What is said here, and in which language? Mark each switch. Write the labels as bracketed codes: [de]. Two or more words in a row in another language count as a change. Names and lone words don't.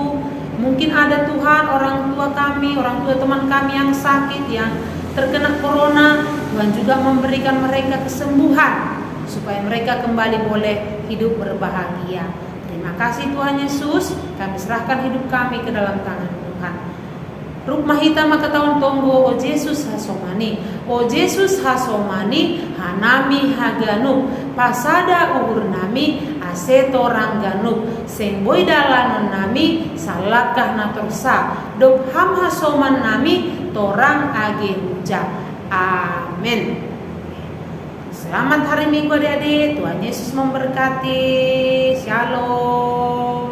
[id] Mungkin ada Tuhan orang tua kami, orang tua teman kami yang sakit, yang terkena corona. Tuhan juga memberikan mereka kesembuhan supaya mereka kembali boleh hidup berbahagia. Terima kasih Tuhan Yesus, kami serahkan hidup kami ke dalam tangan Tuhan. [bts] Rukma hitam maka tahun tonggo o Jesus hasomani, o Jesus hasomani hanami haganu, pasada uhur nami aseto rangganu, semboi dalanon nami salakah natorsa, dop ham hasoman nami torang age huja. [id] Amin. Selamat hari Minggu adik-adik, Tuhan Yesus memberkati. Shalom.